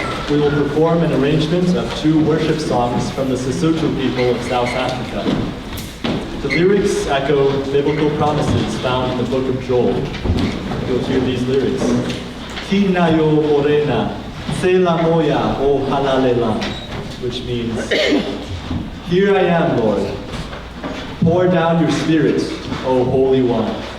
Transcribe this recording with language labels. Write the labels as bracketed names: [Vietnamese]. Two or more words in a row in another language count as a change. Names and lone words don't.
[English] we will perform an arrangement of 2 worship songs from the Sesotho people of South Africa. The lyrics echo biblical promises found in the book of Joel. You'll hear these lyrics. [Southern Sotho] Kina yo morena, sela moya o halalela, [English] which means, here I am, Lord. Pour down your spirit, O Holy One.